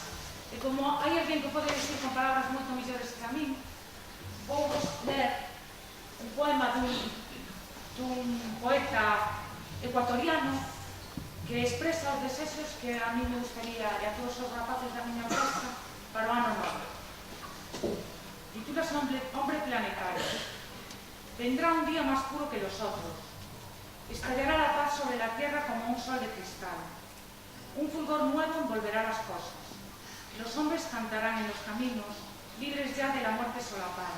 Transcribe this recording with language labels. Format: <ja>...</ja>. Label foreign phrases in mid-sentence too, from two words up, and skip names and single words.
<gl>E como hai alguén que pode decir con palabras moito mellores que a min, vou ler un poema dun poeta ecuatoriano que expresa os desexos que</gl> <es>a mí me gustaría,</es> <gl>e a todos os rapaces da miña orquestra, para o ano novo. Titúlase Hombre planetario.</gl> <es>Vendrá un día más puro que los otros. Estallará la paz sobre la tierra como un sol de cristal. Un fulgor nuevo envolverá las cosas. Los hombres cantarán en los caminos, libres ya de la muerte solapada.</es>